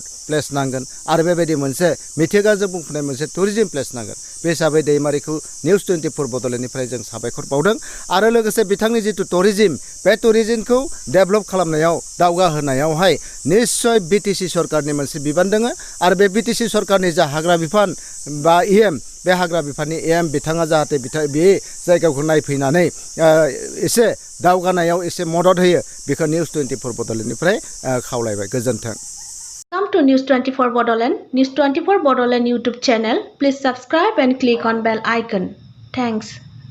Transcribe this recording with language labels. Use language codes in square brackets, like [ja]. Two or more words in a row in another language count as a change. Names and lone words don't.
[brx] प्लेस नांगोन आरो बेबायदि मोनसे मिथिंगाजों बुंफबनाय मोनसे [en] tourism place [brx] नांगोन बे हिसाबै दैमारिखौ निउस 24 बड'लेण्डनिफ्राय जों साबायखर बावदों आरो लोगोसे बिथांनि जिथु टुरिजिम बे टुरिजिमखौ डेभेलप खालामनायाव दावगाहोनायावहाय निश्चय बिटिसि सरकारनि मोनसे बिबान दङ आरो बे बिटिसि सरकारनि जा हाग्रा बिफान बा EM बे हाग्रा बिफाननि EM बिथाङा जाहाथे बे जायगाखौ नायफैनानै एसे दावगानायाव एसे मदद होयो बेखौ निउस 24 बड'लेण्डनिफ्राय खावलायबाय गोजोन्थों [en] Welcome to News 24 Bodoland. News 24 Bodoland YouTube channel. Please subscribe and click on bell icon. Thanks.